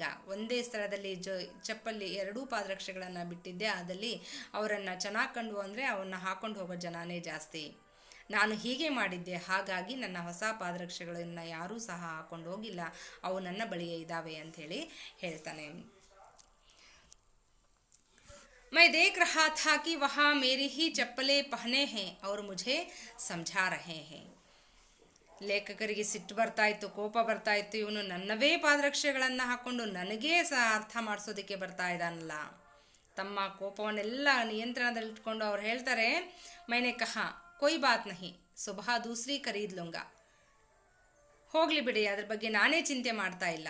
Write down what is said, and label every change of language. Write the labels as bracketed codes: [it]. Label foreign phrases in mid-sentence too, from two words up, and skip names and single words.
[kn] ಒಂದೇ ಸ್ಥಳದಲ್ಲಿ ಚಪ್ಪಲಿ 2 ಪಾದರಕ್ಷೆಗಳನ್ನು ಬಿಟ್ಟಿದ್ದೆ, ಅದಲ್ಲಿ ಅವರನ್ನು ಚೆನ್ನಾಗಿ ಕಂಡು ಅಂದರೆ ಅವನ್ನ ಹಾಕೊಂಡು ಹೋಗೋ ಜನನೇ ಜಾಸ್ತಿ. ನಾನು ಹೀಗೆ ಮಾಡಿದ್ದೆ, ಹಾಗಾಗಿ ನನ್ನ ಹೊಸ ಪಾದರಕ್ಷೆಗಳನ್ನು ಯಾರೂ ಸಹ ಹಾಕೊಂಡು ಹೋಗಿಲ್ಲ, ಅವು ನನ್ನ ಬಳಿಯೇ ಇದ್ದಾವೆ ಅಂಥೇಳಿ ಹೇಳ್ತಾನೆ. [hi] मैं देख रहा था कि वहाँ मेरी ही चप्पलें पहने हैं और मुझे समझा रहे हैं. [kn] ಲೇಖಕರಿಗೆ ಸಿಟ್ಟು ಬರ್ತಾ ಇತ್ತು, ಕೋಪ ಬರ್ತಾ ಇತ್ತು. ಇವನು ನನ್ನವೇ ಪಾದರಕ್ಷೆಗಳನ್ನು ಹಾಕ್ಕೊಂಡು ನನಗೇ ಸಹ ಅರ್ಥ ಮಾಡಿಸೋದಕ್ಕೆ ಬರ್ತಾ ಇದ್ದಾನಲ್ಲ. ತಮ್ಮ ಕೋಪವನ್ನೆಲ್ಲ ನಿಯಂತ್ರಣದಲ್ಲಿಟ್ಕೊಂಡು ಅವ್ರು ಹೇಳ್ತಾರೆ, [hi] मैंने कहा कोई बात नहीं, सुबह दूसरी खरीद लूंगा. [kn] ಹೋಗಲಿ ಬಿಡಿ, ಅದ್ರ ಬಗ್ಗೆ ನಾನೇ ಚಿಂತೆ ಮಾಡ್ತಾ ಇಲ್ಲ.